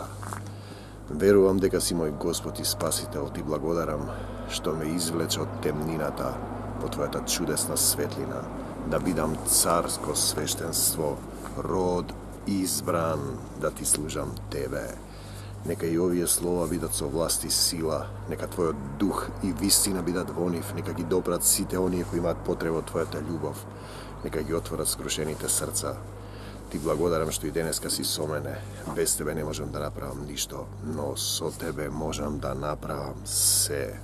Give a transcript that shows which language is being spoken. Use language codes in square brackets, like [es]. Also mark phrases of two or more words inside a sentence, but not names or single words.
[mk] Верујем дека си мој Господ и Спасител, Ти благодарам што ме извлече од темнината по Твојата чудесна светлина, да видам царско свештенство, род избран, да Ти служам Тебе. Нека и овије слова бидат со власт и сила, нека Твојот дух и вистина бидат во нив, нека ги допрат сите оние кои имаат потреба од Твојата љубов, нека ги отворат скрушените срца. Ти благодарам што и денеска си со мене. Без Тебе не можам да направам ништо, но со Тебе можам да направам се.